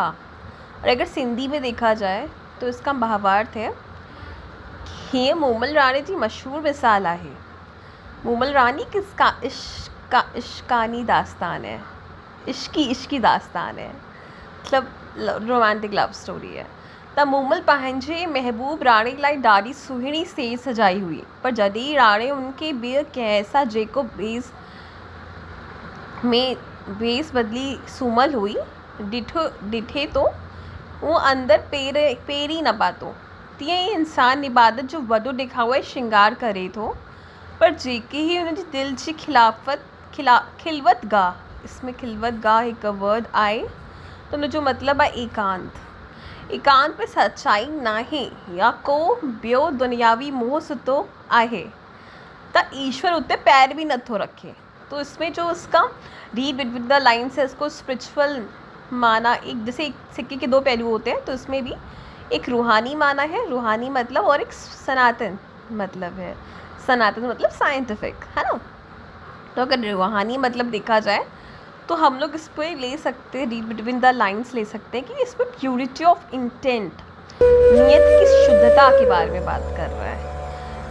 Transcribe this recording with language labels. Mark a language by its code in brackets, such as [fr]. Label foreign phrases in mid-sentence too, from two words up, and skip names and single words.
[hi] और अगर सिंधी में देखा जाए तो इसका भावार्थ है कि ये मूमल रानी जी मशहूर मिसाल है। मूमल रानी किसका इश्कानी दास्तान है, इश्की दास्तान है, मतलब [en] romantic love story [hi] है। [sd] त मूमल पंहिंजे महबूब राणे लाइ ॾाढी सुहिणी सेज सजाई हुई, पर जॾहिं राणे उनके ॿिए कंहिंसां जेको बेस बदली सुमल हुई ॾिठे तो वो अंदर पेर ही न पातो। तीअं ई इंसान इबादत जो वॾो ॾेखावे श्रृंगार करे थो, पर जेके ही उनजी दिल जी खिलवत गाह, इसमें खिलवत गाह हिकु वर्ड आहे, तो उनजो मतिलबु आहे एकांत में सच्चाई नाहे या को ॿियो दुनियावी मोह सुतो आहे त ईश्वर उते पैर भी नथो रखे। [hi] तो इसमें जो उसका [en] read between the lines [hi] है, इसको स्पिरिचुअल माना, एक जैसे एक सिक्के के दो पहलू होते हैं, तो इसमें भी एक रूहानी माना है, रूहानी मतलब, और एक सनातन मतलब है। सनातन मतलब साइंटिफिक, है ना। तो अगर रूहानी मतलब देखा जाए तो हम लोग इस पर ले सकते हैं, [en] read between the lines [hi] ले सकते हैं कि इस पर [en] purity of intent, [hi] नियत की शुद्धता के बारे में बात कर रहा है।